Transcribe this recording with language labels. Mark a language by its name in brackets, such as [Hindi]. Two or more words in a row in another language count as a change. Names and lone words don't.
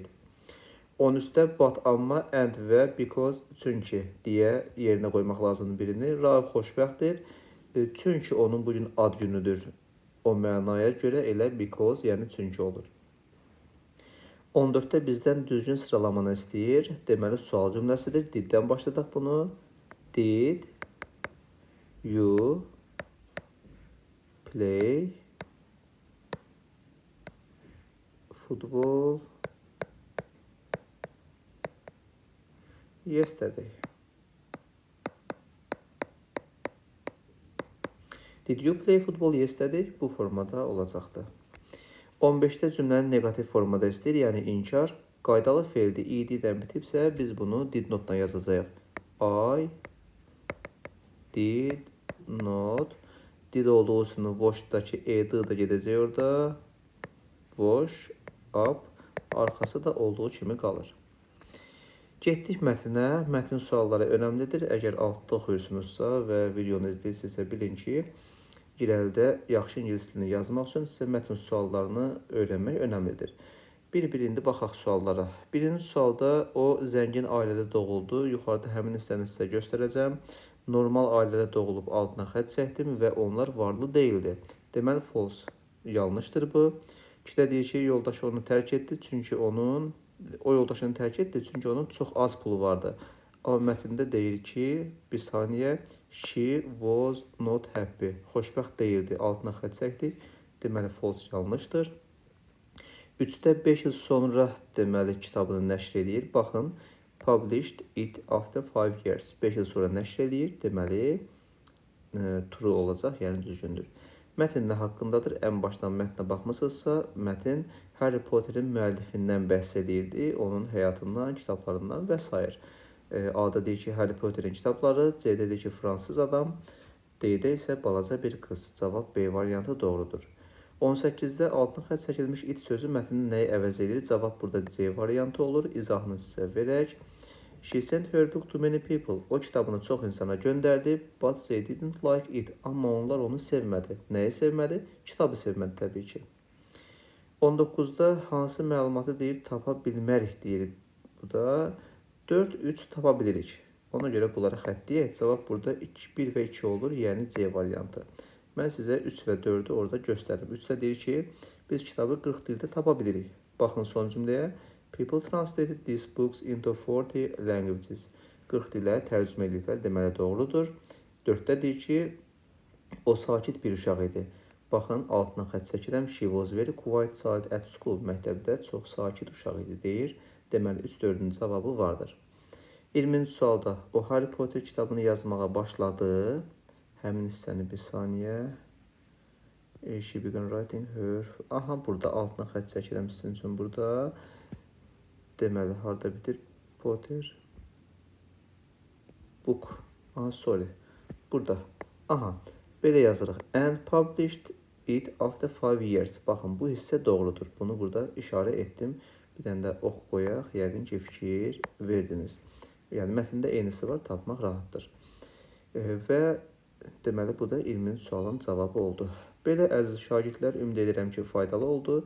[Azerbaijani] 13-də but, amma, and və because, çünki deyə yerinə qoymaq lazımdır birini. Rauf xoşbəxtdir. Çünki onun bugün ad günüdür. O mənaya görə elə because, yəni çünki olur. 14-də bizdən düzgün sıralamanı istəyir. Deməli, sual cümləsidir. Diddən başladaq bunu. [English] Did you play football yesterday? Did you play football yesterday? [Azerbaijani] Bu formada olacaqdır. 15-də cümlənin negativ formada istəyir, yəni inkar. Qaydalı feildir. id-dən bitibsə, biz bunu [English] did notla [Azerbaijani] yazacağıq. [English] I did not. [Azerbaijani] Did olduğu üçün watchdakı ed da gedəcək orada. [English] wash up [Azerbaijani] arxası da olduğu kimi qalır. Getdik mətnə. Mətn sualları önəmlidir. Əgər altda oxuyursunuzsa və videonu izləyirsinizsə bilin ki, irəlidə yaxşı ingilis dilini yazmaq üçün sizə mətn suallarını öyrənmək önəmlidir. Bir indi baxaq suallara. Birinci sualda o zəngin ailədə doğuldu. Yuxarıda həmin hissəni sizə göstərəcəm. Normal ailədə doğulub altına xətt çəkdim və onlar varlı deyildi. Deməli false. Yanlışdır bu. İkidə deyir ki, yoldaşı onu tərk etdi çünki onun çox az pulu vardı. Amma mətndə deyir ki, bir saniyə, [English] she was not happy. [Azerbaijani] Xoşbəxt deyildi. Altına xətt çəkdik. Deməli false yanlışdır. 3-də 5 il sonra deməli kitabını nəşr edir. Baxın, [English] published it after 5 years. [Azerbaijani] 5 il sonra nəşr edir. Deməli true olacaq, yəni düzgündür. Mətn nə haqqındadır? Ən başdan mətnə baxmısınızsa, mətn Harry Potterin müəllifindən bəhs edirdi, onun həyatından, kitablarından və s. A-da deyir ki, Harry Potterin kitabları, C-də deyir ki, fransız adam, D-də isə balaca bir qız. Cavab B variantı doğrudur. 18-də altın xətt çəkilmiş it sözü mətnin nəyi əvəz edir? Cavab burada C variantı olur. İzahını sizə verək. [English] She sent her book to many people. [Azerbaijani] O kitabını çox insana göndərdi. [English] But they didn't like it. [Azerbaijani] Amma onlar onu sevmədi. Nəyi sevmədi? Kitabı sevmədi təbii ki. 19-da hansı məlumatı deyir? Tapa bilmərik deyir. Bu da 4, 3 tapa bilirik. Ona görə bunları xəttləyək. Cavab burada 1 və 2 olur. Yəni C variantı. Mən sizə 3 və 4-ü orada göstərim. 3-də deyir ki, biz kitabı 40 dildə tapa bilirik. Baxın son cümləyə. [English] People translated these books into 40 languages. [Azerbaijani] 40 dilə tərcümə ediliblər. Deməli doğrudur. 4-də deyir ki, o sakit bir uşaq idi. Baxın, altına xətt çəkirəm. [English] She was very quiet child at school. [Azerbaijani] Məktəbdə çox sakit uşaq idi deyir. Deməli 3-4-ün cavabı vardır. 20-ci sualda o Harry Potter kitabını yazmağa başladı. Həmin hissəni bir saniyə. [English] She began writing her. [Azerbaijani] Aha, burada altına xətt çəkirəm sizin üçün burada. Deməli, harada bitir? [English] Potter book. Aha, sorry. [Azerbaijani] Burada. Aha, belə yazırıq. [English] And published it after 5 years. [Azerbaijani] Baxın, bu hissə doğrudur. Bunu burada işarə etdim. Bir dənə də ox qoyaq. Yəqin ki, fikir verdiniz. Yəni, mətndə eynisi var, tapmaq rahatdır. Və deməli, bu da 20-ci sualın cavabı oldu. Belə əziz şagirdlər, ümid edirəm ki, faydalı oldu.